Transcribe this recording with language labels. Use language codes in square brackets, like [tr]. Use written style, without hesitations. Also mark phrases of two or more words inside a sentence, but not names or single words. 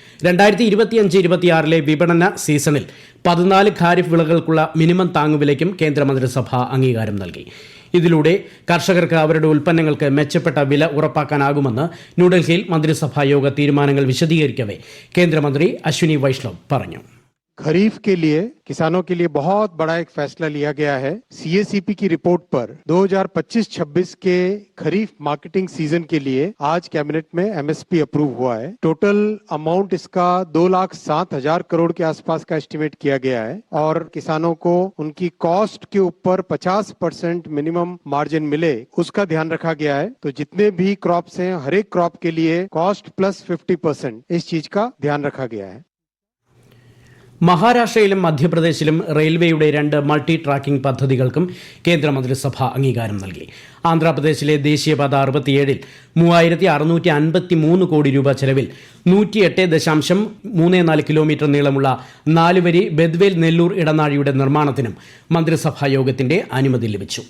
[ml] 2025-26 വിപണന സീസണിൽ 14 ഖാരിഫ് വിളകൾക്കുള്ള മിനിമം താങ്ങുവിലയ്ക്കും കേന്ദ്രമന്ത്രിസഭ അംഗീകാരം നൽകി. ഇതിലൂടെ കർഷകർക്ക് അവരുടെ ഉൽപ്പന്നങ്ങൾക്ക് മെച്ചപ്പെട്ട വില ഉറപ്പാക്കാനാകുമെന്ന് ന്യൂഡൽഹിയിൽ മന്ത്രിസഭാ യോഗ തീരുമാനങ്ങൾ വിശദീകരിക്കവേ കേന്ദ്രമന്ത്രി അശ്വിനി വൈഷ്ണവ് പറഞ്ഞു. [hi] खरीफ के लिए किसानों के लिए बहुत बड़ा एक फैसला लिया गया है. सीएसीपी की रिपोर्ट पर 2025-26 के खरीफ [en] marketing season [hi] के लिए आज कैबिनेट में [en] MSP approve [hi] हुआ है. [en] total amount [hi] इसका 2,07,000 करोड़ के आसपास का एस्टिमेट किया गया है और किसानों को उनकी कॉस्ट के ऊपर 50% [en] minimum margin [hi] मिले उसका ध्यान रखा गया है. तो जितने भी क्रॉप्स हैं हर एक क्रॉप के लिए [en] cost plus [hi] 50% इस चीज का ध्यान रखा गया है. [ml] മഹാരാഷ്ട്രയിലും മധ്യപ്രദേശിലും റെയിൽവേയുടെ 2 [en] multi tracking [ml] പദ്ധതികൾക്കും കേന്ദ്രമന്ത്രിസഭ അംഗീകാരം നൽകി. ആന്ധ്രാപ്രദേശിലെ ദേശീയപാത 67-ൽ 3,653 കോടി രൂപ ചെലവിൽ 108.34 കിലോമീറ്റർ നീളമുള്ള 4-വരി ബെദ്വേൽ നെല്ലൂർ ഇടനാഴിയുടെ നിർമ്മാണത്തിനും മന്ത്രിസഭാ യോഗത്തിന്റെ അനുമതി ലഭിച്ചു.